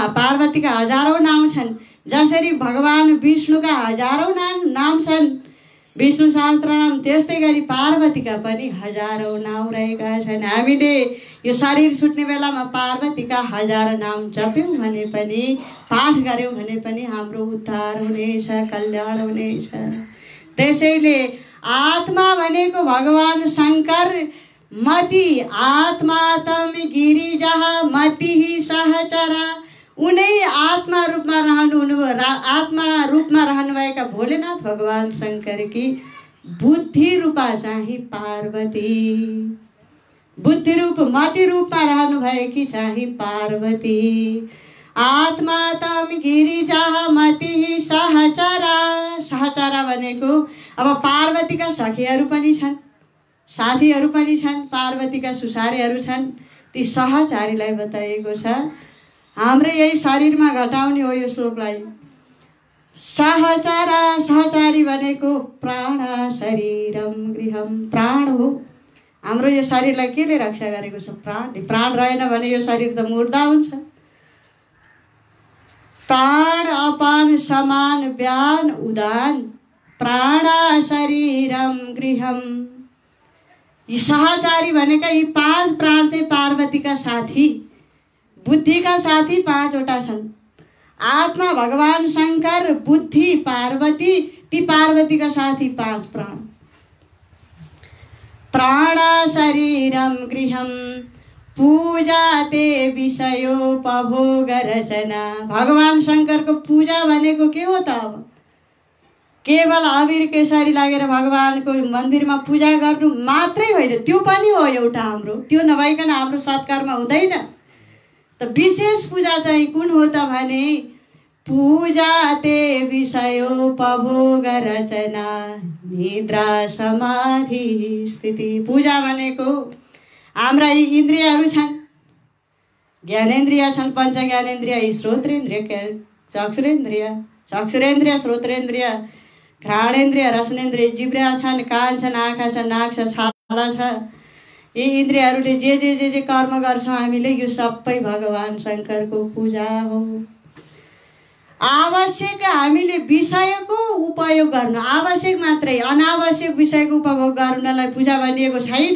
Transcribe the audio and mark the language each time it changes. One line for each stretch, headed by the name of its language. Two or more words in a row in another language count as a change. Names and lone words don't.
Nepali: पार्वतीका हजारौं नाम छन्। जसरी भगवान विष्णुका हजारौं नाम छन् विष्णु सहस्त्र नाम, त्यस्तै गरी पार्वतीका पनि हजारौं नाम रहेका छन्। हामीले यो शरीर छुट्ने बेलामा पार्वतीका हजार नाम जप्यौँ भने पनि, पाठ गऱ्यौँ भने पनि हाम्रो उद्धार हुनेछ, कल्याण हुनेछ। त्यसैले आत्मा भनेको भगवान शङ्कर।
Sanskrit: मति आत्मा तम गिरिजा मतिः सहचरा।
Nepali: उनै आत्मा रूपमा रहनुभएका भोलेनाथ भगवान शङ्करकी बुद्धि रूपा चाहिँ पार्वती। बुद्धि रूप मति रूपमा रहनुभएकी चाहिँ पार्वती।
Sanskrit: आत्मा तम गिरिजा मतिः सहचरा।
Nepali: सहचरा भनेको अब पार्वतीका सखीहरू पनि छन्, साथीहरू पनि छन्, पार्वतीका सुसारेहरू छन्। ती सहचारीलाई बताइएको छ। हाम्रै यही शरीरमा घटाउने हो यो शोकलाई। सहचारी भनेको
Sanskrit: प्राण शरीरम गृहम,
Nepali: प्राण हो। हाम्रो यो शरीरलाई केले रक्षा गरेको छ? प्राणले। प्राण रहेन भने यो शरीर त मुर्दा हुन्छ।
Sanskrit: प्राण अपान समान व्यान उदान, प्राण शरीरम गृहम।
Nepali: यी सहचारी भनेका यी 5 प्राण चाहिँ पार्वतीका साथी, बुद्धिका साथी 5वटा छन्। आत्मा भगवान शंकर, बुद्धि पार्वती, ती पार्वतीका साथी 5 प्राण।
Sanskrit: प्राण शरीरम गृहम पूजा ते विषयोपभोग रचना।
Nepali: भगवान शंकरको पूजा भनेको के हो त? अब केवल अबिर केसरी लागेर भगवानको मन्दिरमा पूजा गर्नु मात्रै होइन, त्यो पनि हो एउटा हाम्रो। त्यो नभइकन हाम्रो सत्कर्म हुँदैन। त विशेष पूजा चाहिँ कुन हो त भने
Sanskrit: पूजा ते विषयोपभोग रचना निद्रा समाधि स्थिति।
Nepali: पूजा भनेको हाम्रा यी इन्द्रियहरू छन्, ज्ञानेन्द्रिय छन्, पञ्च ज्ञानेन्द्रिय, श्रोत्रेन्द्रिय, चक्षुरेन्द्रिय, श्रोत्रेन्द्रिय, घ्राणेन्द्रिय, रसनेन्द्रिय, जिब्रा छन्, कान छन्, आँखा छ, नाक छ, छाला छ। यी इन्द्रियहरूले जे कर्म गर्छौँ हामीले, यो सबै भगवान शंकरको पूजा हो। आवश्यक हामीले विषयको उपयोग गर्नु, आवश्यक मात्रै, अनावश्यक विषयको उपभोग गर्नलाई पूजा भनिएको छैन।